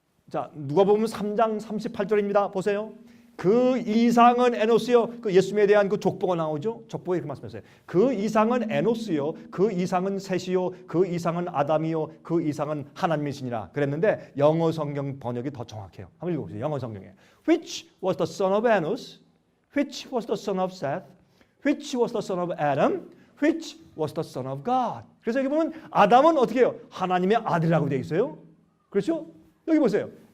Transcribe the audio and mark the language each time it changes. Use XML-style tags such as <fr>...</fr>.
<ko>자, 누가복음 3장 38절입니다. 보세요. 그 이상은 에노스요. 그 예수님에 대한 그 족보가 나오죠. 족보에 그 말씀하세요. 그 이상은 에노스요. 그 이상은 셋이요. 그 이상은 아담이요. 그 이상은 하나님이시니라. 그랬는데 영어 성경 번역이 더 정확해요. 한번 읽어보세요. 영어 성경에</ko> <en>Which was the son of Enos? Which was the son of Seth? Which was the son of Adam? Which was the son of God?</en> <ko>그래서 여기 보면 아담은 어떻게 해요? 하나님의 아들이라고 되어 있어요. 그렇죠? 여기 보세요.</ko>